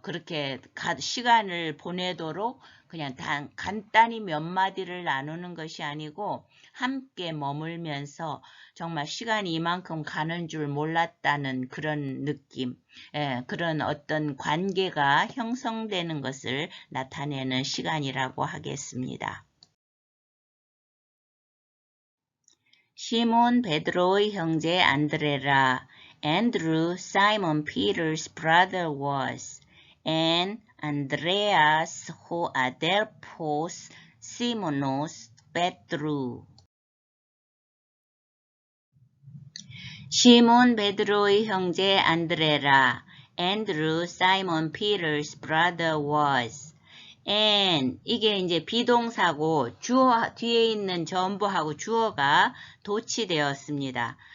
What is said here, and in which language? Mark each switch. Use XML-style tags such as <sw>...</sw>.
<ko>그렇게 시간을 보내도록 그냥 간단히 몇 마디를 나누는 것이 아니고 함께 머물면서 정말 시간이 이만큼 가는 줄 몰랐다는 그런 느낌, 그런 어떤 관계가 형성되는 것을 나타내는 시간이라고 하겠습니다. 시몬 베드로의 형제 안드레라,</ko> <en>Andrew, Simon Peter's brother was, and</en> <el>Andreas who adelphos Simonos Petru.</el> <ko>시몬 베드로의 형제 안드레라,</ko> <en>Andrew, Simon Peter's brother was, and</en> <ko>이게 이제 비동사고 주어 뒤에 있는 전부하고 주어가 도치되었습니다.</ko>